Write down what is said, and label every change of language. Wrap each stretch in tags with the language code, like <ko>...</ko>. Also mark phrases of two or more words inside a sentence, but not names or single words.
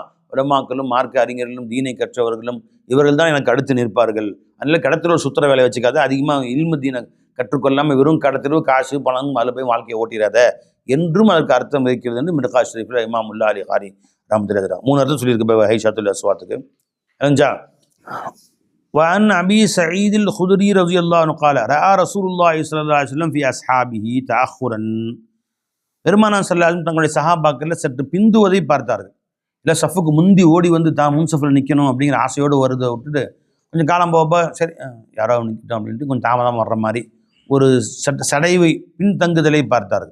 <ta>உலமாக்களும் மார்க்க அறிஞர்களும் தீனை கற்றவர்களும் இவர்கள் தான் எனக்கு அடுத்து நிற்பார்கள். அதனால கடத்தெருவு சுற்றுற வேலை வச்சுக்காத, அதிகமாக இல்மு தீனை கற்றுக்கொள்ளாமல் வெறும் கடத்தெருவு காசு பணம் அதில் போய் வாழ்க்கையை ஓட்டிடாத என்றும் அதற்கு அர்த்தம் இருக்கிறது என்று மிர்கா ஷரீஃபில் இமாம் முல்லா அலி காரி ரஹ்மத்துல்லாஹி 3 அர்த்தம் சொல்லியிருக்கு ஹைஷாத்துல் அஸ்வாத்துக்கு.</ta> <ar>தெரிஞ்சா وعن أبي سعيد الخدري رضي الله عنه قال رأى رسول الله صلى الله عليه وسلم في أصحابه تأخرا.</ar> <ta>பெருமானார்</ta> <ar>صلى الله عليه وسلم</ar> <ta>தங்களுடைய சஹாபாக்கள் சற்று பிந்துவதை பார்த்தார்கள். இல்லை சஃபுக்கு முந்தி ஓடி வந்து தான் முன் சஃபில் நிற்கணும் அப்படிங்கிற ஆசையோடு வருதை விட்டுட்டு கொஞ்சம் காலம் போக சரி யாரோ நிற்கிட்டோம் அப்படின்ட்டு கொஞ்சம் தாமதம் வர்ற மாதிரி ஒரு சடைவை பின்தங்குதலை பார்த்தார்கள்.</ta>